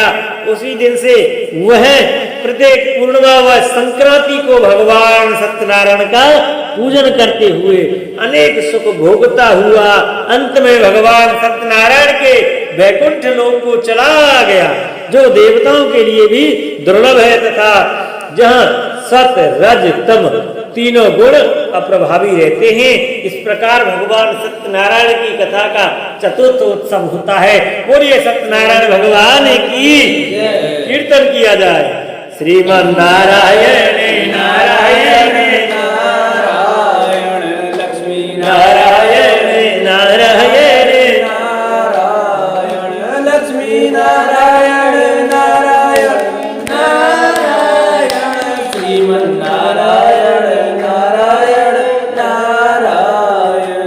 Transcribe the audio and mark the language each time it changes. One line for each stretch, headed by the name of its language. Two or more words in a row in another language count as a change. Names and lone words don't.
Hindi: उसी दिन से वह प्रत्येक पूर्णिमा व संक्रांति को भगवान सत्यनारायण का पूजन करते हुए अनेक सुख भोगता हुआ अंत में भगवान सत्यनारायण के वैकुंठ लोक को चला गया, जो देवताओं के लिए भी दुर्लभ है तथा जहाँ सत रज तम तीनों गुण अप्रभावी रहते हैं। इस प्रकार भगवान सत्यनारायण की कथा का चतुर्थ उत्सव होता है। बोलिए सत्यनारायण भगवान की कीर्तन किया जाए। श्रीमन नारायण नारायण नारायण लक्ष्मी नारायण नारायण नारायण लक्ष्मी नारायण नारायण नारायण श्रीमन नारायण नारायण नारायण।